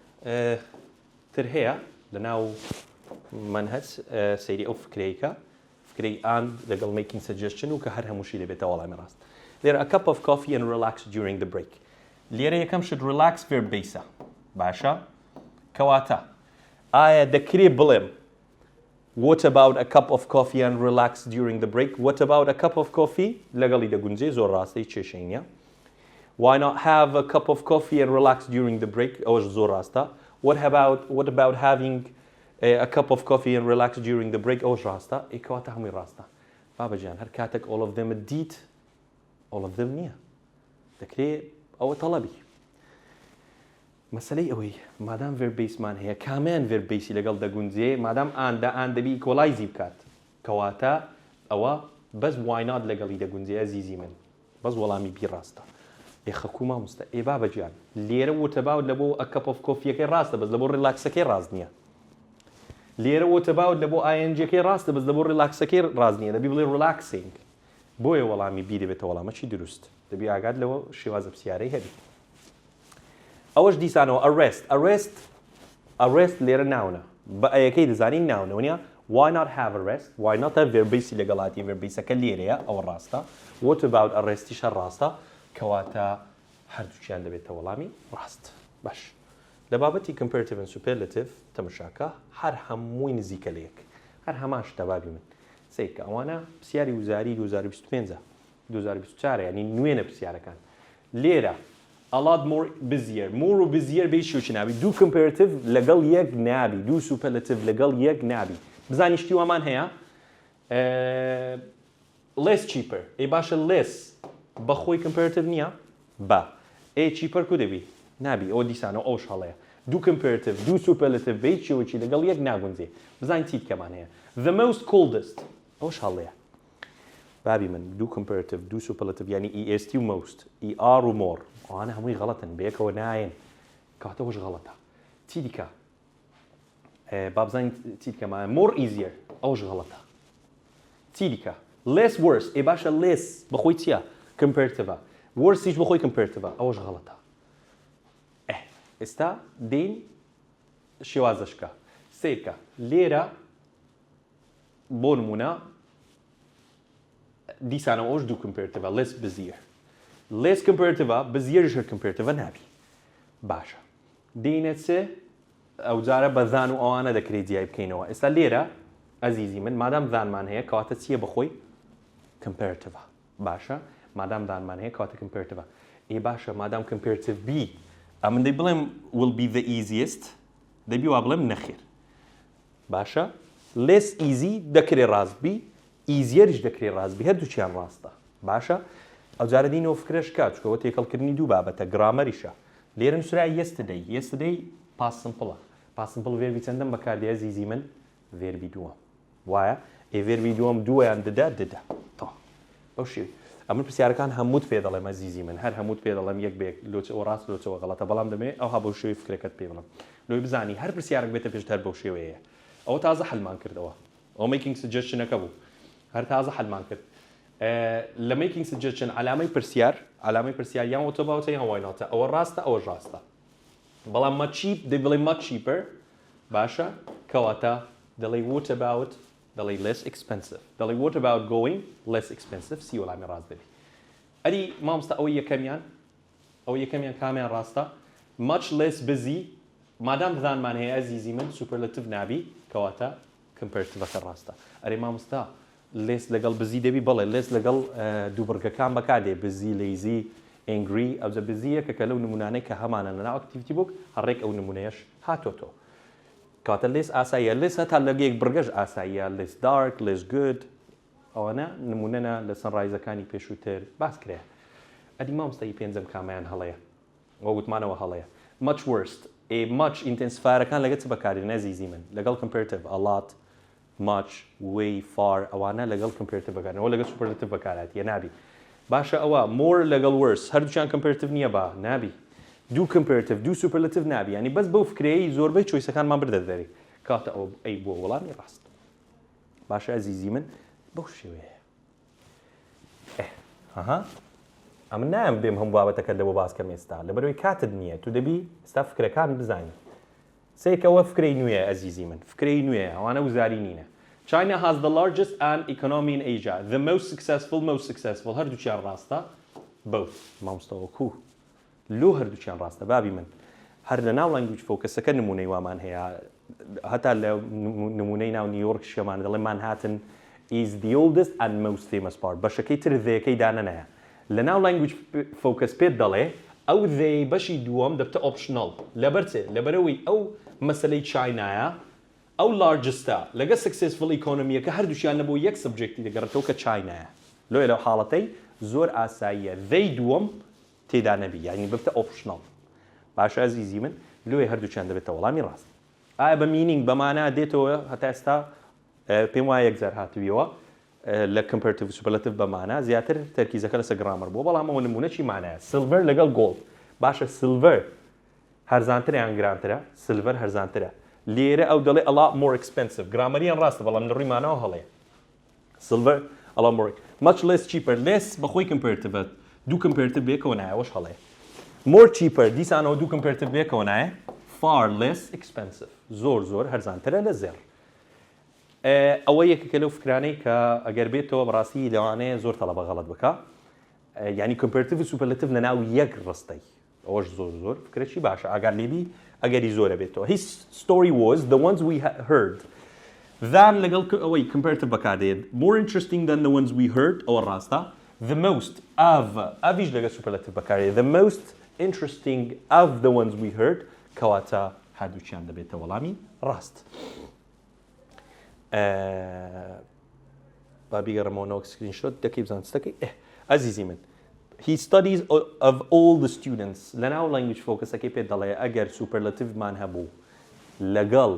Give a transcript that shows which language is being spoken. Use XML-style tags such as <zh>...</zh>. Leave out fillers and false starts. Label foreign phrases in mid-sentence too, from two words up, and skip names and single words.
<ckb>تر هەیە لەناو منهج سەیری ئەو فکرەیەکە فکرەی ئان لەگەڵ</ckb> <en>making suggestion</en> <ckb>و کە هەر هەمووشی دەبێتە وەڵامی ڕاست لێرە</ckb> <en>a cup of coffee and relax during the break</en> <ckb>لێرە یەکەم شت</ckb> <en>relax verb base</en> <ckb>باشە کەواتە ئایا دەکرێت بڵێم</ckb> <en>What about a cup of coffee and relax during the break? What about a cup of coffee?</en> <ckb>لەگەڵی دەگونجێ زۆر ڕاستەی کێشەی نییە.</ckb> <en>Why not have a cup of coffee and relax during the break?</en> <ckb>ئەوەش زۆر ڕاستە.</ckb> <en>What about having a cup of coffee and relax during the break?</en> <ckb>ئەوەش ڕاستە. ئێکەواتە هەمووی ڕاستە. بابەجیان هەر کاتێک</ckb> <en>all of them</en> <ckb>دیت</ckb> <en>all of them</en> <ckb>نییە. دەکرێت ئەوە تەڵەبی. مەسەلەی ئەوەی مادام ڤێربیسمان هەیە کامیان ڤێربیسی لەگەڵ دەگونجێ مادام ئان دەبی کۆلایزی بکات کەواتە ئەوە بەس واینات لەگەڵی دەگونجێ ئەزیزی من بەس وەڵامی بی ڕاستە خەکوو مامۆستا ئێ بابەجیان لێرە وتەباوت لە بۆ</ckb> <en>a cup of coffeeەکەی</en> <ckb>ڕاستە بەس لە بۆ ڕیلاکسەکەی ڕاست نییە لێرە وتەباوت لە بۆ ئاینجەکەی ڕاستە بەس لە بۆ ڕیلاکسەکەی ڕاست نییە دەبی بڵێ ڕیلاکسینگ بۆیە وەڵامی بی دەبێتە وەڵامەکی دروست دەبی ئاگات لەوە شێوازە پرسیارەی هەبی ئەوەش دیسانەوە arrest لێرە ناونە بە ئەیەکەی دەزانین ناونەوەنیە</ckb> <en>why not have arrest why not have</en> <ckb>ڤێربیسی لەگەڵاتی ڤێربیسەکە لێرەیە ئەوە ڕاستە</ckb> <en>what about</en> <ckb>arrestiشە ڕاستە کەواتە هەردووچیان دەبێتە وەڵامی ڕاست باش لە بابەتی</ckb> <en>comparative and superlative</en> <ckb>تەماشاکە هەر هەمووی نزیکە لەیەک هەر هەمان شتە بابی من سیکە ئەوانە پرسیاری وزاری 2025 2024 ینی نوێنە پرسیارەکان لێرە</ckb> <en>a lot more busier</en> <ckb>و busier بێ شوچی نابی دوو comparative لەگەڵ یەک نابی دوو superlative لەگەڵ یەک نابی بزانی شتی وەمان هەیە less cheaper ئێ باشە less بەخۆی comparative نییە با cheaper کو دەبی نابی ئەوە دیسانەوە ئەوش هەڵەیە دوو comparative دوو superlative بێ شوچی لەگەڵ یەک ناگونجێ بزانی چیت کەمان هەیە</ckb> <en>the most coldest</en> <ckb>ئەوش هەڵەیە بابی من دوو comparative دوو superlative یعنی est و most er و more ئەوانە هەمووی غەڵەتن بەیەکەوە نایەن کاتەوەش غەڵەتە چی دیکە بابزانین چی دیکەمانە</ckb> <en>more easier</en> <ckb>ئەوش غەڵەتە چی دیکە</ckb> <en>less worse</en> <ckb>ئێ باشە less بەخۆی چییە comparative worse هیچ بەخۆی comparative ئەوش غەڵەتە ئێستا دێین شێوازەشکە سیرکە لێرە بۆ نمونە دیسانەوە ئەوش دوو comparative</ckb> <en>less busier less comparative busier comparative</en> <ckb>نابی باشە دێنە چێ ئەو جارە بە زان و ئەوانە دەکرێت جیای بکەینەوە ئێستا لێرە ئەزیزی من مادام زانمان هەیە کەواتە چییە بەخۆی comparative باشە مادام زانمان هەیە کەواتە comparative ئێ باشە مادام comparative بی ئەمن دەی بڵێم</ckb> <en>will be the easiest</en> <ckb>دەبی وا بڵێم نەخێر باشە</ckb> <en>less easy</en> <ckb>دەکرێت ڕاستبی easierش دەکرێت ڕاستبی هەردووچیان ڕاستە باشە ئەو جارە دینەوە فکرش کات چکەوە تێکەڵکردنی دوو بابەتە گرامەریشە لێرە نووسرای</ckb> <en>yesterday past simple</en> <ckb>ڤێربی چەندەم بەکاردێ ئەزیزی من ڤێربی دووەم وایە ڤێربی دووەم دووەیان دەدا تا بەو شێوی ئەمن پرسیارەکان هەمووت پێ دەڵێم ئەزیزی من هەر هەمووت پێ دەڵێم یەک بێک لۆچەوە ڕاست لۆچەوە غەڵەتە بەڵام دەمێ ئەوها بەو شێوی فکرەکەت پێ بڵم لۆی بزانی هەر پرسیارێک بێتە پێش هەر بەو شێوەیە ئەوە تازە حەلمان کردەوە ئەو</ckb> <en>making suggestion</en> <ckb>ەکە بوو هەر تازە حەلمان کرد لە</ckb> <en>making suggestion</en> <ckb>علامەی پرسیار یان وتەباوتە یان وایناتە ئەوە ڕاستە ئەوە ڕاستە بەڵام</ckb> <en>much cheap</en> <ckb>دەی بڵێ</ckb> <en>much cheaper</en> <ckb>باشە کەواتە دەڵێ</ckb> <en>what about</en> <ckb>دەڵێ</ckb> <en>less expensive</en> <ckb>دەڵێ</ckb> <en>what about going less expensive</en> <ckb>سی وەڵامی ڕاست دەبی ئەری مامۆستا ئەوەی یەکەمیان کامیان ڕاستە</ckb> <en>much less busy</en> <ckb>مادام زانمان هەیە ئەزیزی من superlative نابی کەواتە comparative ڕاستە ئەرێ مامۆستا less لەگەڵ بزی دەبی بەڵێ less لەگەڵ دووبڕگەکان بەکاردێ بزی</ckb> <en>lazy angry</en> <ckb>ئەوجە بزیە کە لەو نمونانەی کە هەمانە لەناو</ckb> <en>activity book</en> <ckb>هەڕێک ئەو نمونەیەش هاتۆتۆ کاتە less ئاساییە less هەتا لەگەیەک بڕگەش ئاساییە</ckb> <en>less dark less good</en> <ckb>ئەوانە نمونەنە لە سەنڕایزەکانی پێشووتر باس کرێ ئەدی مامۆستای پێنجەم کامیان هەڵەیە وە گوتمانەوە هەڵەیە</ckb> <en>much worst</en> <ckb>much ئینتنسفایرەکان لەگە چ بەکارێن عەزیزی من لەگەڵ comparative</ckb> <en>a lot much way far</en> <ckb>ئەوانە لەگەڵ comparative بەکارێنەوە لەگەڵ superlative بەکارهاتیە نابی باشە ئەوە more لەگەڵ worse هەردووچیان comparative نییە با نابی دوو comparative دوو superlative نابی ینی بەس بەو فکرەیە زۆربەی چۆیسەکانمان بردە دەرێ کاتە ئەو ئەی بۆ وەڵامی ڕاست باشە عەزیزی من بەو شێوەیە ئەها ئەمە نام بێم هەموو بابەتەکە لەوە باسکەم ئێستا لەبەرەوەی کاتت نییە تو دەبی ئێستا فکرەکان بزانی سێکەوە فکرەی نوێ عەزیزی من فکرەی نوێ ئەوانە وزاری نینە</ckb> <en>China has the largest economy in Asia the most successful</en> <ckb>هەردووچیان ڕاستە both مامۆستاوە کوو لۆ هەردووچیان ڕاستە بابی من هەر لە ناو</ckb> <en>language focus</en> <ckb>ەکە نمونەی وامان هەیە هەتا لە نمونەی ناو نیویۆرک شێمان دەڵێ</ckb> <en>Manhattan is the oldest and most famous part</en> <ckb>بەشەکەی تر ذەیەکەی دانەنایە لە ناو</ckb> <en>language focus</en> <ckb>پێت دەڵێ ئەو ذەی بەشی دووەم دەبتە optional لەبەرچێ لەبەرەوەی ئەو مەسەلەی چاینایە ئەو largestە لەگە</ckb> <en>successful economy</en> <ckb>کە هەردووشیان لە بۆ یەک سبجێکتی دەگەڕێتەوە کە چاینایە لۆیە لەو حاڵەتەی زۆر ئاساییە ذەی دووەم تێدا نەبی یعنی ببتە optional باشە عەزیزی من لۆیە هەردووچیان دەبێتە وەڵامی ڕاست ئایا بە meaning بەمانە دێتەوە هەتا ئێستا پێم وایە یەکجار هاتوویەوە لە</ckb> <en>comparative superlative</en> <ckb>بەمانە زیاتر تەرکیزەکە لەسەر گرامەر بووە بەڵام ئەوە نمونە چی مانایە silver لەگەڵ gold باشە silver هەرزانترە یان گرانترە silver هەرزانترە لێرە ئەو دەڵێ</ckb> <en>a lot more expensive</en> <ckb>گرامەریان ڕاستە بەڵام لە ڕووی ماناوە هەڵەیە</ckb> <en>silver a lot more much less cheaper</en> <ckb>less بەخۆی comparative دوو comparative بێکەوە نایەوەش هەڵەیە</ckb> <en>more cheaper</en> <ckb>دیسانەوە دوو comparative بێکەوە نایە</ckb> <en>far less expensive</en> <ckb>زۆر هەرزانترە لە زێر ئەوە یەکێکە لەو فکرانەی کە ئەگەر بێتەوە بەڕاستی لەوانەیە زۆر تەڵەبە غەڵەت بکە ینی comparative و superlative لەناو یەک ڕستەی ئەوەش زۆر فکرێکی باشە ئاگار لێبی ئەگەری زۆرە بێتەوە</ckb> <en>his story was the ones we heard</en> <ckb>than لەگەڵ ئەوەی comparative بەکاردێت</ckb> <en>more interesting than the ones we heard</en> <ckb>ئەوە ڕاستە</ckb> <en>the most of</en> <ckb>ئەڤیش لەگە superlative بەکاردێت</ckb> <en>the most interesting of the ones we heard</en> <ckb>کەواتە هەردووچیان دەبێتە وەڵامی ڕاست بابیگەڕمەوەنەوە سکرینشۆت دەکەی بزان چتەکەی عەزیزی من</ckb> <en>he studies of all the students</en> <ckb>لەناو language focusەکەی پێ دەڵێ ئەگەر superlative مان هەبوو لەگەڵ</ckb>